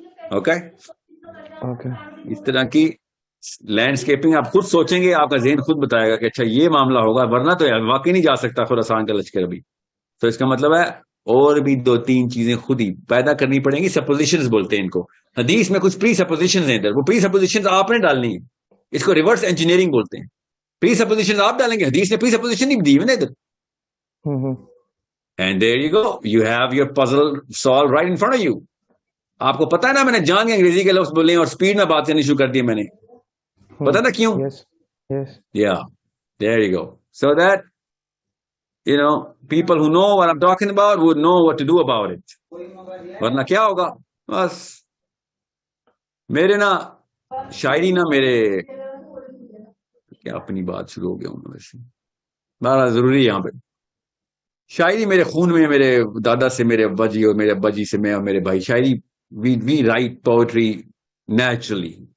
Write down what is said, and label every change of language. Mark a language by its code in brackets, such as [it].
[ur] Okay, اس طرح کی landscaping آپ خود سوچیں گے, آپ کا ذہن خود بتائے گا کہ اچھا یہ معاملہ ہوگا, ورنہ تو واقعی نہیں جا سکتا خراسان کا لشکر ابھی. تو اس کا مطلب ہے اور بھی 2-3 چیزیں خود ہی پیدا کرنی پڑیں گی. سپوزیشنز بولتے ہیں ان کو. حدیث میں کچھ پری سپوزیشنز ہیں ادھر, وہ پری سپوزیشنز آپ نے ڈالنی ہے. اس کو ریورس انجینئرنگ بولتے ہیں. پری سپوزیشنز آپ ڈالیں گے, حدیث نے پری سپوزیشن نہیں دی ہوئی نا ادھر. [en] And there you go. You have your puzzle solved right in front of you. [ur] آپ کو پتا ہے نا, میں نے جان کے انگریزی کے لفظ بولے اور سپیڈ میں بات کرنی شروع کر دی میں نے. پتا نا کیوں؟ Yeah. [en] There you go. So that, you know, people who know what I'm talking about would know what to do about it. [ur] ورنہ کیا ہوگا؟ بس میرے نا شاعری نا میرے کیا اپنی بات شروع ہو گیا ہوں ویسے, بہت ضروری ہے یہاں پہ. شاعری میرے خون میں, میرے دادا سے, میرے ابا جی اور میرے ابا جی سے, میں اور میرے بھائی شاعری, [en] We write poetry naturally.